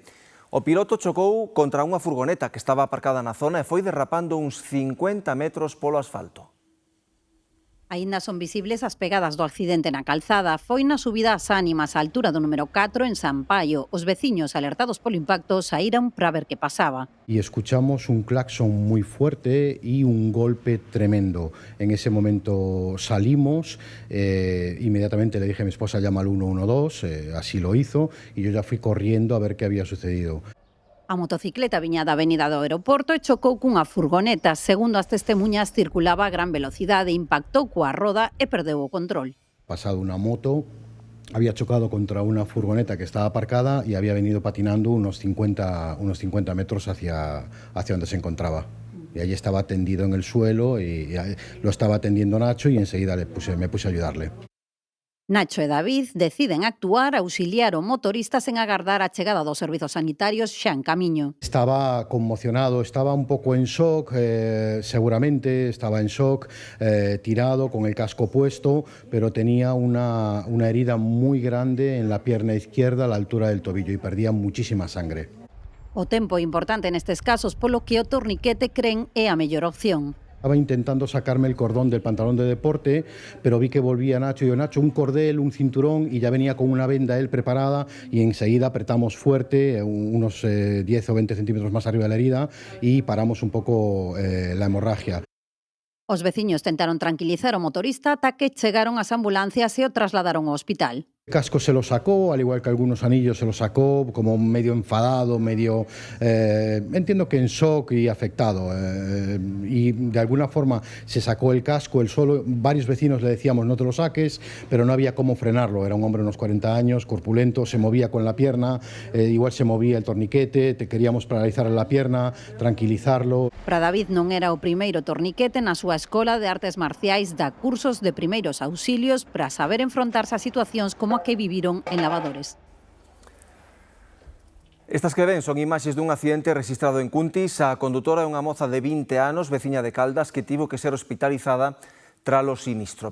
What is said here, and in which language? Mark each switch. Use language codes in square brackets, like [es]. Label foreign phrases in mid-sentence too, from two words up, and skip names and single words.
[gl] O piloto chocou contra unha furgoneta que estaba aparcada na zona e foi derrapando uns 50 metros polo asfalto. Aínda son visibles as pegadas do accidente na calzada. Foi na subida ás Ánimas, á altura do número 4 en San Paio. Os veciños, alertados polo impacto, saíran para ver que pasaba. [es] Y escuchamos un claxon muy fuerte y un golpe tremendo. En ese momento salimos, inmediatamente le dije a mi esposa llama al 112, así lo hizo, y yo ya fui corriendo a ver qué había sucedido. [gl] A motocicleta viña da avenida do aeroporto e chocou cunha furgoneta. Segundo as testemunhas, circulaba a gran velocidade, impactou coa roda e perdeu o control. [es] Pasado una moto, había chocado contra una furgoneta que estaba aparcada y había venido patinando unos 50 metros hacia donde se encontraba. Y allí estaba tendido en el suelo y lo estaba atendiendo Nacho y enseguida me puse a ayudarle. [gl] Nacho e David deciden actuar, auxiliar o motorista sen agardar a chegada dos servizos sanitarios xa en camiño. [es] Estaba conmocionado, estaba un poco en shock, seguramente estaba en shock, tirado con el casco puesto, pero tenía una herida muy grande en la pierna izquierda a la altura del tobillo y perdía muchísima sangre. [gl] O tempo é importante nestes casos, polo que o torniquete cren é a mellor opción. [es] Estaba intentando sacarme el cordón del pantalón de deporte, pero vi que volvía Nacho y yo, Nacho, un cordel, un cinturón, y ya venía con una venda él preparada y enseguida apretamos fuerte, unos 10 o 20 centímetros más arriba de la herida y paramos un poco la hemorragia. [gl] Os veciños tentaron tranquilizar o motorista ata que chegaron as ambulancias e o trasladaron ao hospital. [es] El casco se lo sacó, al igual que algunos anillos se lo sacó, como medio enfadado, medio, entiendo que en shock y afectado. Y de alguna forma se sacó el casco, él solo. Varios vecinos le decíamos no te lo saques, pero no había cómo frenarlo. Era un hombre de unos 40 años, corpulento, se movía con la pierna, igual se movía el torniquete, queríamos paralizarle la pierna, tranquilizarlo. [gl] Para David non era o primeiro torniquete na súa escola de artes marciais, da cursos de primeiros auxilios para saber enfrontarse a situacións como a que viviron en Lavadores. Estas que ven son imaxes dun accidente registrado en Cuntis. A condutora é unha moza de 20 anos, veciña de Caldas, que tivo que ser hospitalizada tralo sinistro.